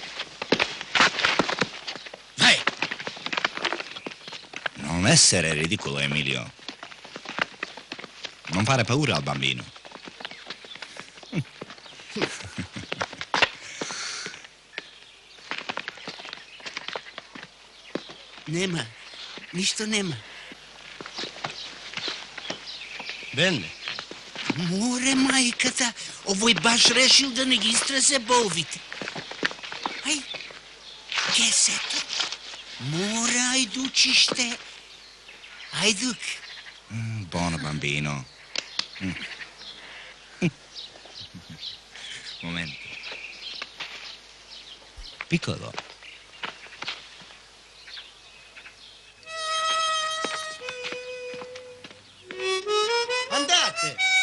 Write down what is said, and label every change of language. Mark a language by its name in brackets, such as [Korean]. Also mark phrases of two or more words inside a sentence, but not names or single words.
[Italian] Vai! Non essere ridicolo, Emilio. Non fare paura al bambino. [Macedonian] Нема. Нищо нема. [Italian] Бене. [Macedonian] Море, майката. Овој баш решил да не ги изтресе болвите. Ај, кесето. Море, ајдучиште. Ајдук. [Italian] Buono bambino. Momento. Piccolo. Andate.